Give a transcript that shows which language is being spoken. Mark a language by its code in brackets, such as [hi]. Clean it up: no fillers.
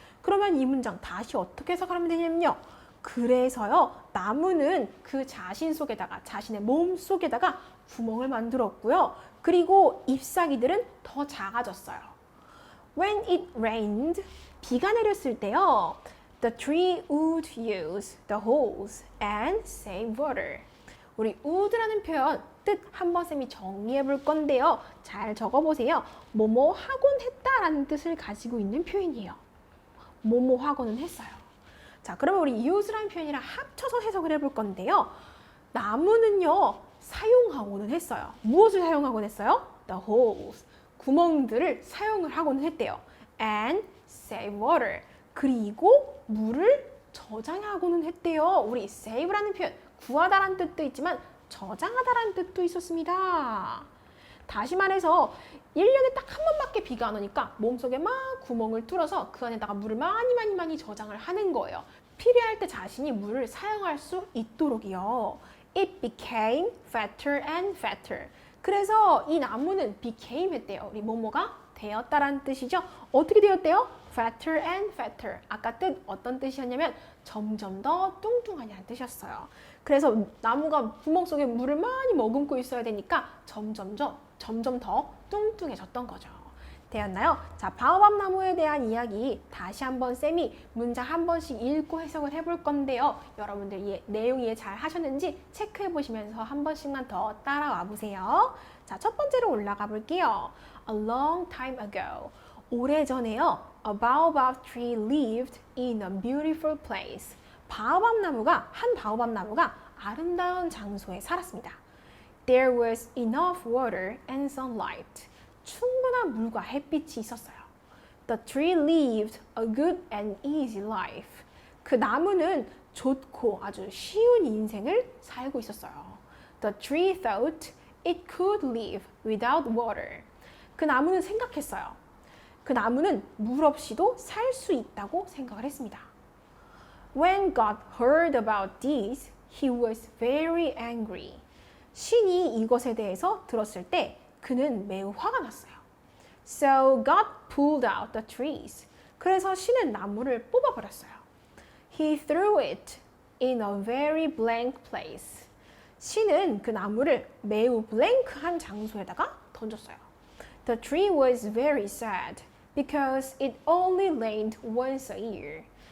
[ko] 그러면 이 문장 다시 어떻게 해석하면 되냐면요. 그래서요, 나무는 그 자신 속에다가, 자신의 몸 속에다가 구멍을 만들었고요. 그리고 잎사귀들은 더 작아졌어요. [en] When it rained, [ko] 비가 내렸을 때요. [en] The tree would use the holes and save water. [ko] 우리 would라는 표현 뜻 한번 쌤이 정리해 볼 건데요. 잘 적어보세요. 뭐뭐 하곤 했다라는 뜻을 가지고 있는 표현이에요. 뭐뭐 하고는 했어요. 자, 그러면 우리 use라는 표현이랑 합쳐서 해석을 해볼 건데요. 나무는요, 사용하고는 했어요. 무엇을 사용하곤 했어요? [en] the holes. [ko] 구멍들을 사용을 하고는 했대요. [en] And save water. [ko] 그리고 물을 저장하고는 했대요. 우리 save라는 표현, 구하다라는 뜻도 있지만 저장하다라는 뜻도 있었습니다. 다시 말해서 1년에 딱 한 번밖에 비가 안 오니까 몸속에 막 구멍을 뚫어서 그 안에다가 물을 많이 저장을 하는 거예요. 필요할 때 자신이 물을 사용할 수 있도록이요. [en] It became fatter and fatter. [ko] 그래서 이 나무는 became 했대요. 우리 뭐뭐가 되었다라는 뜻이죠. 어떻게 되었대요? [en] fatter and fatter. [ko] 아까 뜻 어떤 뜻이었냐면 점점 더 뚱뚱하냐는 뜻이었어요. 그래서 나무가 구멍 속에 물을 많이 머금고 있어야 되니까 점점 더 뚱뚱해졌던 거죠. 되었나요? 자, 바오밥 나무에 대한 이야기 다시 한번 쌤이 문장 한 번씩 읽고 해석을 해볼 건데요. 여러분들 내용 이해 잘 하셨는지 체크해 보시면서 한 번씩만 더 따라와 보세요. 자, 첫 번째로 올라가 볼게요. [en] A long time ago. [ko] 오래전에요. [en] A baobab tree lived in a beautiful place. [ko] 한 바오밥 나무가 아름다운 장소에 살았습니다. [en] There was enough water and sunlight. [ko] 충분한 물과 햇빛이 있었어요. [en] The tree lived a good and easy life. [ko] 그 나무는 좋고 아주 쉬운 인생을 살고 있었어요. [en] The tree thought it could live without water. [ko] 그 나무는 생각했어요. 그 나무는 물 없이도 살 수 있다고 생각을 했습니다. [en] When God heard about this, he was very angry. [ko] 신이 이것에 대해서 들었을 때 그는 매우 화가 났어요. [en] So God pulled out the trees. [ko] 그래서 신은 나무를 뽑아버렸어요. [en] He threw it in a very blank place. [ko] 신은 그 나무를 매우 블랭크한 장소에다가 던졌어요. [en] The tree was very sad because it only rained once a year.